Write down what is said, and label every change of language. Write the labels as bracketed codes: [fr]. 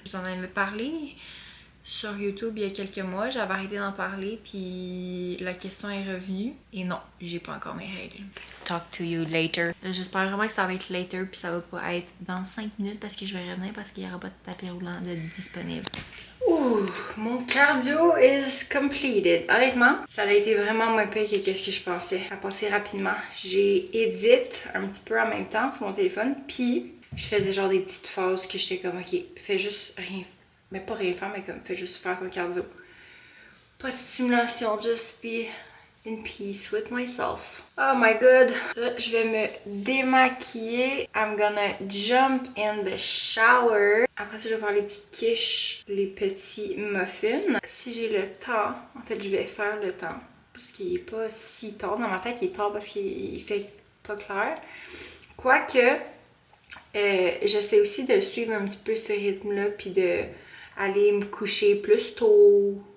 [fr] Je vous en avais parlé sur YouTube il y a quelques mois, j'avais arrêté d'en parler, puis la question est revenue. Et non, j'ai pas encore mes règles. [en] Talk to you later. [fr] J'espère vraiment que ça va être later, puis ça va pas être dans 5 minutes parce que je vais revenir parce qu'il y aura pas de tapis roulant de disponible. Ouh, mon [en] cardio is completed. [fr] Honnêtement, ça a été vraiment moins pire que ce que je pensais. Ça a passé rapidement. J'ai edit un petit peu en même temps sur mon téléphone, puis je faisais genre des petites phases que j'étais comme, ok, fais juste rien. Mais pas rien faire, mais comme fais juste faire ton cardio. Pas de stimulation, [en] just be in peace with myself. Oh my god. [fr] Là, je vais me démaquiller. [en] I'm gonna jump in the shower. [fr] Après ça, je vais faire les petites quiches, les petits muffins. Si j'ai le temps, en fait, je vais faire le temps. Parce qu'il est pas si tard. Dans ma tête, il est tard parce qu'il fait pas clair. Quoique, j'essaie aussi de suivre un petit peu ce rythme-là, puis de aller me coucher plus tôt.